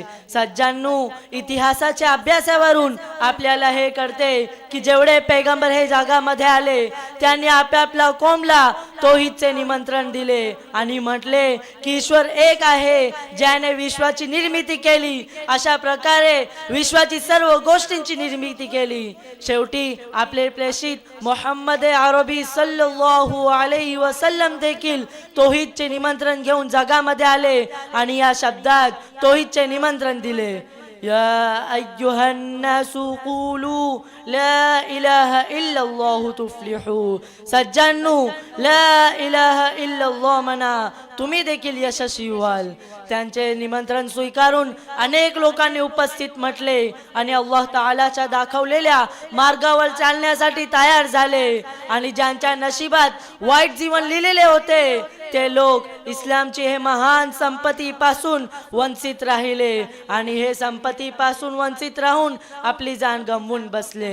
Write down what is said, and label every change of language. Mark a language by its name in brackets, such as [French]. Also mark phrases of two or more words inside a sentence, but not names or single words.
[Marathi] सज्जांनो, इतिहासाच्या अभ्यासावरून आपल्याला हे कळते की जेवढे पैगंबर हे जगामध्ये आले त्यांनी आपापल्या कौमला तौहीदचे निमंत्रण दिले आणि म्हटले की ईश्वर एक आहे, ज्याने विश्वाची निर्मिती केली. अशा प्रकारे विश्वाची सर्व गोष्टींची निर्मिती केली. शेवटी आपले प्रेषित मोहम्मद अरबी [Arabic] صلى الله عليه وسلم [Marathi] देखील तौहीदचे निमंत्रण घेऊन जगामध्ये आले आणि या शब्दात तौहीदचे निमंत्रण दिले. [Arabic] يا أيها الناس قولوا لا إله إلا الله تفلحوا. [Marathi] सज्जांनो, [Arabic] لا إله إلا الله [Marathi] म्हणा, तुम्ही देखील यशस्वी व्हाल. त्यांचे निमंत्रण स्वीकारून अनेक लोकांनी उपस्थित म्हटले आणि अल्लाह ताआलाच्या दाखवलेल्या मार्गावर चालण्यासाठी तयार झाले. आणि ज्यांच्या नशिबात वाईट जीवन लिहिलेले होते ते लोक इस्लामची हे महान संपत्तीपासून वंचित राहिले आणि हे संपत्तीपासून वंचित राहून आपली जान गमवून बसले.